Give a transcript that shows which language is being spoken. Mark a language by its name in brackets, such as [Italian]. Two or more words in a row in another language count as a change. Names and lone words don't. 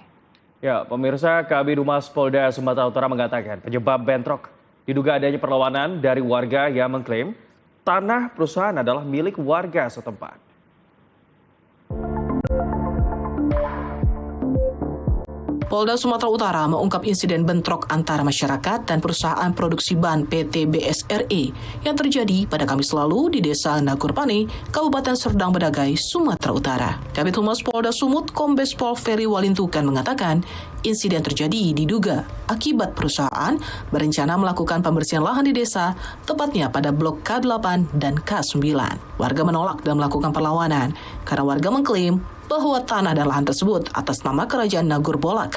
[Indonesian] Ya, pemirsa, Kabid Humas Polda Sumatera Utara mengatakan penyebab bentrok diduga adanya perlawanan dari warga yang mengklaim tanah perusahaan adalah milik warga setempat. Polda Sumatera Utara mengungkap insiden bentrok antara masyarakat dan perusahaan produksi ban PT BSRE yang terjadi pada Kamis lalu di Desa Nagurpane, Kabupaten Serdang Bedagai, Sumatera Utara. Kabid Humas Polda Sumut, Kombes Pol Ferry Walintukan mengatakan, insiden terjadi diduga akibat perusahaan berencana melakukan pembersihan lahan di desa, tepatnya pada blok K8 dan K9. Warga menolak dan melakukan perlawanan karena warga mengklaim bahwa tanah dan lahan tersebut atas nama Kerajaan Nagur Bolak.